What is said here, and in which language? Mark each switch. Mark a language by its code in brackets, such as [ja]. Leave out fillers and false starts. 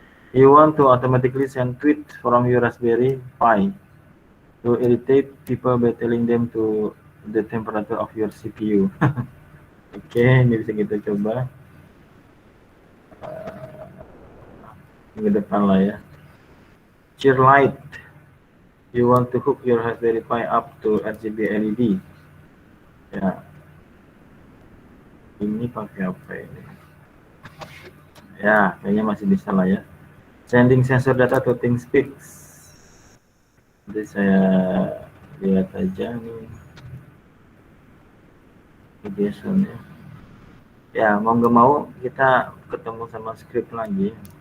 [en] You want to automatically send tweet from your Raspberry Pi to irritate people by telling them to the temperature of your CPU. [id] Oke, ini bisa kita coba minggu depan lah ya. [en] Cheerlight, you want to hook your Raspberry Pi up to RGB LED ya. [id] Ini pakai apa ini? Ya, kayaknya masih bisa lah ya. [en] Sending sensor data to ThinkSpeak. [id] Nanti saya lihat aja nih. Biasanya. Ya, mau nggak mau kita ketemu sama script lagi.